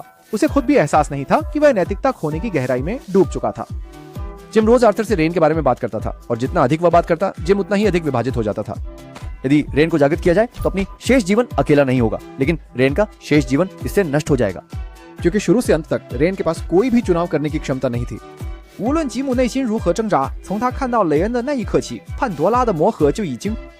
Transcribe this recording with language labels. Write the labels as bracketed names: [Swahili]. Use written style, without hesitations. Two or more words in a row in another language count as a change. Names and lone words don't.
[Hindi] उसे खुद भी एहसास नहीं था कि वह नैतिकता खोने की गहराई में डूब चुका था। जिम रोज आर्थर से रेन के बारे में बात करता था और जितना अधिक वह बात करता, जिम उतना ही अधिक विभाजित हो जाता था। यदि रेन को जागृत किया जाए तो अपनी शेष जीवन अकेला नहीं होगा, लेकिन रेन का शेष जीवन इससे नष्ट हो जाएगा, क्योंकि शुरू से अंत तक रेन के पास कोई भी चुनाव करने की क्षमता नहीं थी। [Chinese] 无论吉姆内心如何挣扎，从他看到雷恩的那一刻起，潘多拉的魔盒就已经